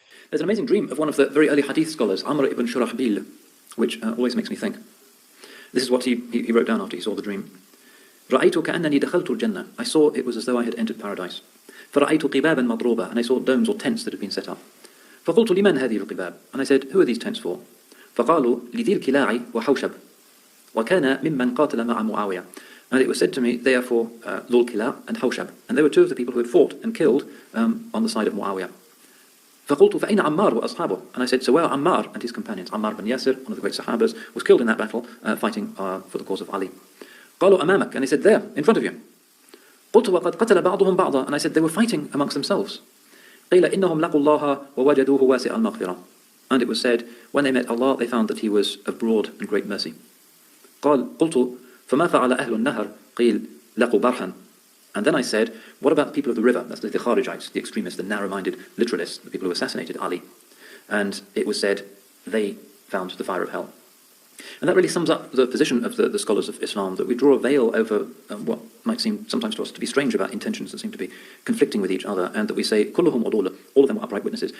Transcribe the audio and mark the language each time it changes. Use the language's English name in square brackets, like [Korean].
[English] There's an amazing dream of one of the very early hadith scholars, Amr ibn Shurahbil, which always makes me think. This is what he wrote down after he saw the dream. [Arabic] رأيت كأنني دخلت الجنة. [English] I saw it was as though I had entered paradise. [Arabic] فرأيت قبابا مضروبة. [English] And I saw domes or tents that had been set up. [Arabic] فقلت لمن هذه القباب? [English] And I said, who are these tents for? [Arabic] فقالوا لذي الكلاع وحوشب. وكان ممن قاتل مع معاوية. [English] And it was said to me, they are for Dhul Kila and Hawshab. And they were two of the people who had fought and killed on the side of Muawiyah. [Arabic] فقلت فأين عمار وأصحابه? [English] And I said, so where are Ammar and his companions? Ammar bin Yasir, one of the great Sahabas, was killed in that battle, fighting for the cause of Ali. [Arabic] قالوا أمامك. [English] And he said, there, in front of you. [Arabic] قلت وقد قتل بعضهم بعضا. [English] And I said, they were fighting amongst themselves. [Arabic] قيل إنهم لقوا الله ووجدوه واسع المغفرة. [English] And it was said, when they met Allah, they found that He was of broad and great mercy. [Arabic] قلت فما فعل أهل النهر؟ قيل لقوا برحا. [English] And then I said, what about the people of the river? That's the Kharijites, the extremists, the narrow-minded literalists, the people who assassinated Ali. And it was said, they found the fire of hell. And that really sums up the position of the scholars of Islam, that we draw a veil over what might seem sometimes to us to be strange about intentions that seem to be conflicting with each other, and that we say, [Arabic] كلهم عدول, [English] all of them are upright witnesses.